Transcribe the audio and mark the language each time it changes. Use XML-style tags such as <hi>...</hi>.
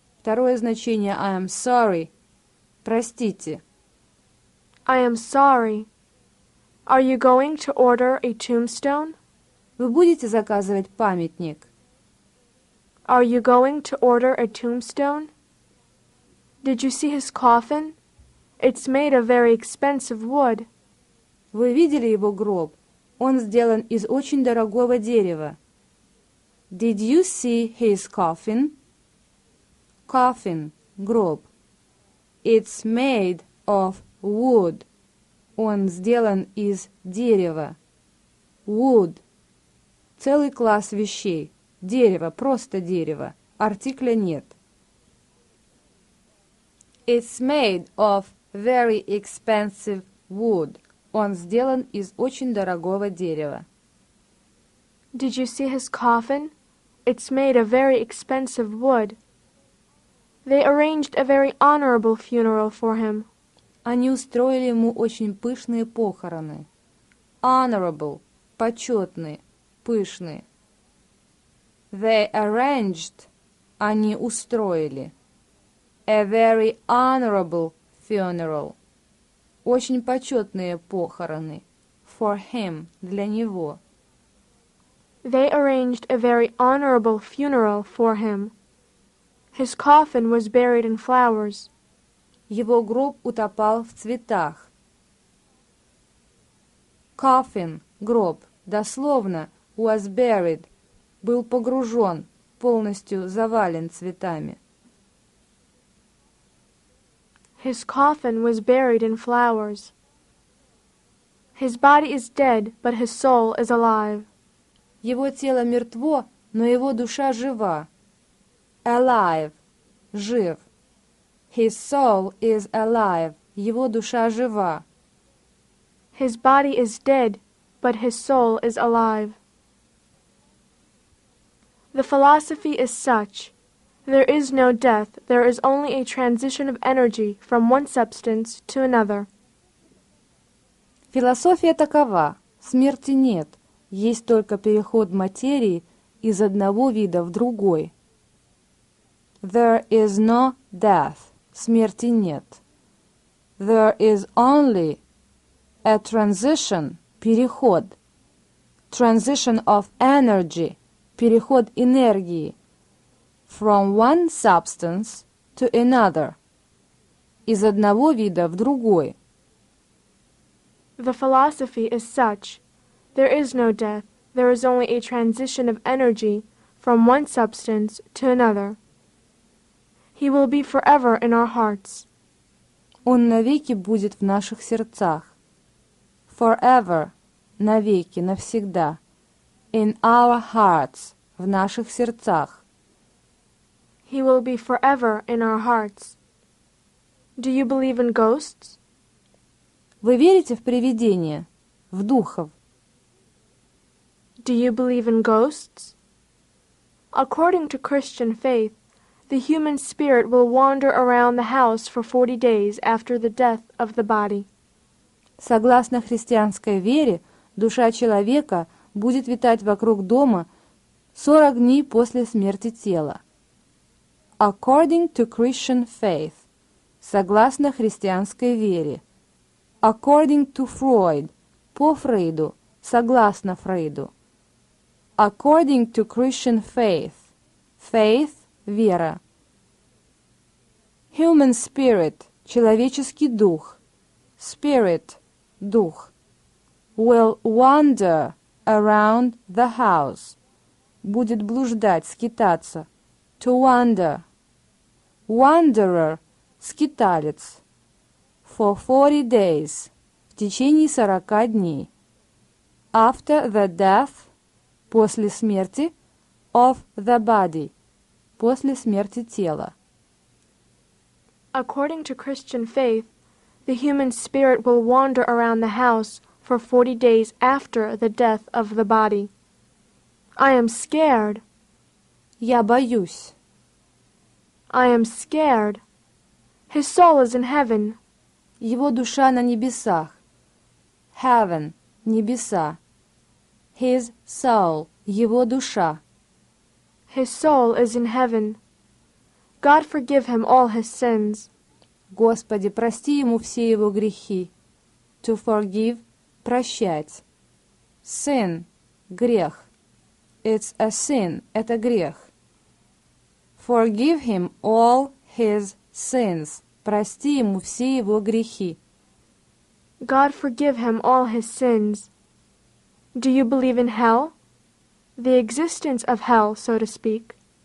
<ru>Второе значение</ru> <en>I am sorry.</en> <ru>Простите.</ru> <en>I am sorry. Are you going to order a tombstone?</en> <ru>Вы будете заказывать памятник?</ru> <en>Are you going to order a tombstone? Did you see his coffin? It's made of very expensive wood.</en> <ru>Вы видели его гроб? Он сделан из очень дорогого дерева.</ru> <en>Did you see his coffin? Coffin – гроб. It's made of wood.</en> <ru>Он сделан из дерева. Wood – целый класс вещей. Дерево, просто дерево. Артикля нет.</ru> <en>It's made of very expensive wood.</en> <ru>Он сделан из очень дорогого дерева.</ru> <en>Did you see his coffin? It's made of very expensive wood. They arranged a very honorable funeral for him.</en> <ru>Они устроили ему очень пышные похороны. Honorable – почетные, пышные.</ru> <en>They arranged –</en> <ru>они устроили.</ru> <en>A very honorable funeral.</en> <ru>Очень почетные похороны.</ru> <en>For him –</en> <ru>для него.</ru> <en>They arranged a very honorable funeral for him. His coffin was buried in flowers.</en> <ru>Его гроб утопал в цветах. Coffin, гроб, дословно,</ru> <en>was buried,</en> <ru>был погружен, полностью завален цветами.</ru> <en>His coffin was buried in flowers. His body is dead, but his soul is alive.</en> <ru>Его тело мертво, но его душа жива.</ru> <en>Alive, жив. His soul is alive,</en> <ru>его душа жива.</ru> <en>His body is dead, but his soul is alive. The philosophy is such: there is no death, there is only a transition of energy from one substance to another.</en> <ru>Философия такова: смерти нет, есть только переход материи из одного вида в другой.</ru> <en>There is no death,</en> <ru>смерти нет.</ru> <en>There is only a transition, переход. Transition of energy,</en> <ru>переход энергии.</ru> <en>From one substance to another,</en> <ru>из одного вида в другой.</ru> <en>The philosophy is such: there is no death, there is only a transition of energy from one substance to another. He will be forever in our hearts.</en> <ru>Он навеки будет в наших сердцах. Forever, навеки, навсегда.</ru> <en>In our hearts,</en> <ru>в наших сердцах.</ru> <en>He will be forever in our hearts. Do you believe in ghosts?</en> <ru>Вы верите в привидения, в духов?</ru> <en>Do you believe in ghosts? According to Christian faith, the human spirit will wander around the house for 40 days after the death of the body.</en> <ru>Согласно христианской вере, душа человека будет витать вокруг дома 40 дней после смерти тела.</ru> <en>According to Christian faith,</en> <ru>согласно христианской вере.</ru> <en>According to Freud,</en> <ru>по Фрейду, согласно Фрейду.</ru> <en>According to Christian faith, faith – вера. Human spirit –</en> <ru>человеческий дух.</ru> <en>Spirit – дух. Will wander around the house.</en> <ru>Будет блуждать, скитаться.</ru> <en>To wander. Wanderer – скиталец. For 40 days.</en> <ru>В течение 40 дней.</ru> <en>After the death.</en> <ru>После смерти.</ru> <en>Of the body.</en> <ru>После смерти тела.</ru> <en>According to Christian faith, the human spirit will wander around the house for 40 days after the death of the body. I am scared.</en> <ru>Я боюсь.</ru> <en>I am scared. His soul is in heaven.</en> <ru>Его душа на небесах.</ru> <en>Heaven – небеса. His soul –</en> <ru>его душа.</ru> <en>His soul is in heaven. God forgive him all his sins.</en> <ru>Господи, прости ему все его грехи.</ru> <en>To forgive – прощать. Sin – грех. It's a sin –</en> <ru>это грех.</ru> <en>Forgive him all his sins.</en> <ru>Прости ему все его грехи.</ru> <en>God forgive him all his sins. Do you believe in hell? The existence of hell, so to speak.</en>